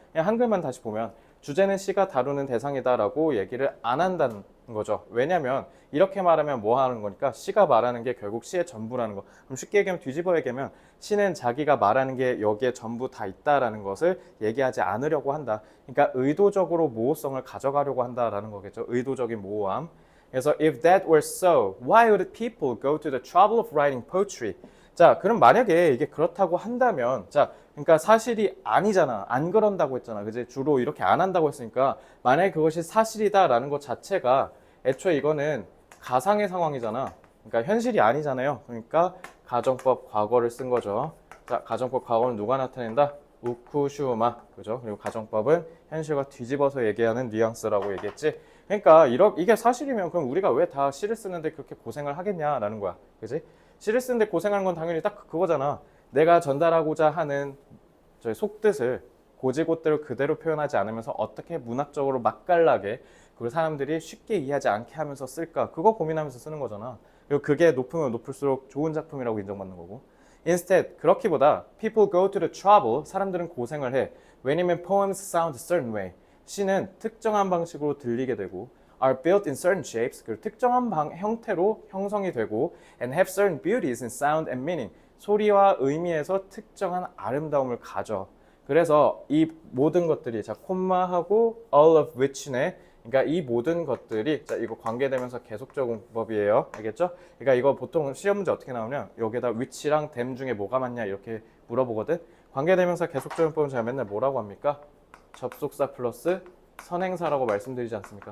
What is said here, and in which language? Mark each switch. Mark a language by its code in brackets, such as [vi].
[ko] 그냥 한글만 다시 보면 주제는 시가 다루는 대상이다라고 얘기를 안 한다는 거죠. 왜냐면 이렇게 말하면 뭐 하는 거니까 시가 말하는 게 결국 시의 전부라는 거. 그럼 쉽게 얘기하면 뒤집어 얘기하면 시는 자기가 말하는 게 여기에 전부 다 있다라는 것을 얘기하지 않으려고 한다. 그러니까 의도적으로 모호성을 가져가려고 한다라는 거겠죠. 의도적인 모호함. [en] 그래서 if that were so, why would people go to the trouble of writing poetry? [ko] 자, 그럼 만약에 이게 그렇다고 한다면, 자, 그러니까 사실이 아니잖아. 안 그런다고 했잖아. 그지? 주로 이렇게 안 한다고 했으니까, 만약에 그것이 사실이다라는 것 자체가 애초에 이거는 가상의 상황이잖아. 그러니까 현실이 아니잖아요. 그러니까 가정법 과거를 쓴 거죠. 자, 가정법 과거는 누가 나타낸다? 우쿠슈마. 그죠? 그리고 가정법은 현실과 뒤집어서 얘기하는 뉘앙스라고 얘기했지. 그러니까 이게 사실이면 그럼 우리가 왜 다 시를 쓰는데 그렇게 고생을 하겠냐라는 거야. 그지? 시를 쓰는데 고생하는 건 당연히 딱 그거잖아. 내가 전달하고자 하는 저의 속뜻을 고지고대로 그대로 표현하지 않으면서 어떻게 문학적으로 맛깔나게 그리고 사람들이 쉽게 이해하지 않게 하면서 쓸까 그거 고민하면서 쓰는 거잖아. 그리고 그게 높으면 높을수록 좋은 작품이라고 인정받는 거고. [en] Instead [ko] 그렇기보다 [en] people go to the trouble [ko] 사람들은 고생을 해. [en] 왜냐면 poems sound a certain way [ko] 시는 특정한 방식으로 들리게 되고 [en] are built in certain shapes [ko] 그리고 특정한 형태로 형성이 되고 [en] and have certain beauties in sound and meaning [ko] 소리와 의미에서 특정한 아름다움을 가져. 그래서 이 모든 것들이 자 콤마하고 [en] all of which [ko] 네. 그러니까 이 모든 것들이 자 이거 관계되면서 계속적 문법이에요. 알겠죠? 그러니까 이거 보통 시험 문제 어떻게 나오냐? 여기다 which랑 them 중에 뭐가 맞냐 이렇게 물어보거든. 관계되면서 계속적 문법은 제가 맨날 뭐라고 합니까? 접속사 플러스 선행사라고 말씀드리지 않습니까?